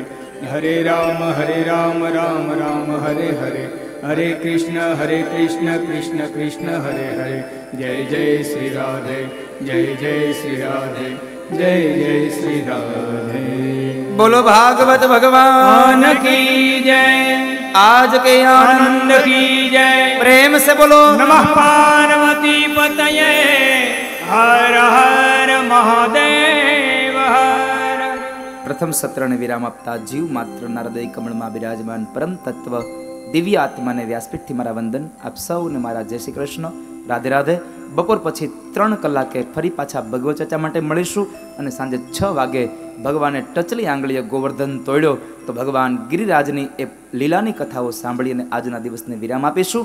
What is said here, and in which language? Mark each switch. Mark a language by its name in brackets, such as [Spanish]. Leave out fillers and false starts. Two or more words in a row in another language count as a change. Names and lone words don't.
[Gujarati] હરે રામ રામ રામ હરે હરે. હરે કૃષ્ણ કૃષ્ણ કૃષ્ણ હરે હરે. જય જય શ્રી રાધે. જય જય શ્રી રાધે. જય જય શ્રી રાધે. બોલો ભાગવત ભગવાન [Hindi] की जय. आज के आनंद की जय. प्रेम से बोलो [Sanskrit] नमः पार्वती पतये. हर हर महादेव हर. [Gujarati] પ્રથમ સત્રને વિરામ આપતા જીવ માત્રના હૃદય કમળમાં બિરાજમાન પરમ તત્વ દિવ્ય આત્માને વ્યાસપીઠથી મારા વંદન. આપ સૌને મારા જય શ્રી કૃષ્ણ. રાધે રાધે. બપોર પછી 3 કલાકે ફરી પાછા ભગવત ચર્ચા માટે મળીશું અને સાંજે 6 વાગે ભગવાને ટચલી આંગળીએ ગોવર્ધન તોડ્યો તો ભગવાન ગિરિરાજની એ લીલાની કથાઓ સાંભળી અને આજના દિવસને વિરામ આપીશું.